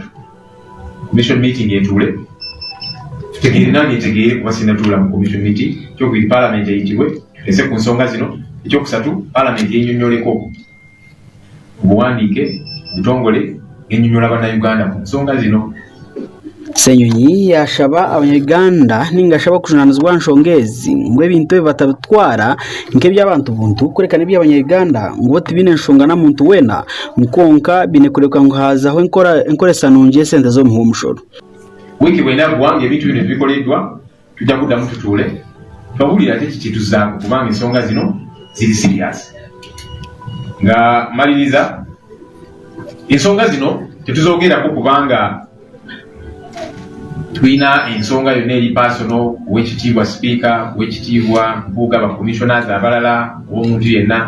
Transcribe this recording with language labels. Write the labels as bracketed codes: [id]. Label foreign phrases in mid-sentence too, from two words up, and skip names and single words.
[en] Commission meeting [lg] etuule. Tutegeere nani etegeere kuba sinatuula mu [en] commission meeting. [lg] Ekyokubiri Parliament eyitibwe tulese ku nsonga zino. Ekyokusatu Parliament yennyonnyoleko obuwandiike obutongole yennyonnyola bannayuganda ku nsonga zino. [nyn] Ssenyonyi yashaba abanyaganda ningashaba kujunaanizibwa nsonga ezi ngu ebintu ebi batabitwara nk'eby'abantu buntu kureka n'eby'abanyaganda ngu tibine nsonga na muntu wena nkonka bine kureka ngu hazaho enkoresa nungi esente z'omuha omushoro. [lg] Wiiki bwena bwange ebintu bino ebikoleddwa tujja kuddamu tutuule twawulira ate kituzaako kubanga ensonga zino ziri serious. Nga maliriza ensonga zino tetuzoogerako kubanga tulina ensonga yonna eri personal ow'ekitiibwa speaker, ow'ekitiibwa Mpuuga, commissioners abalala, ow'omuntu yenna.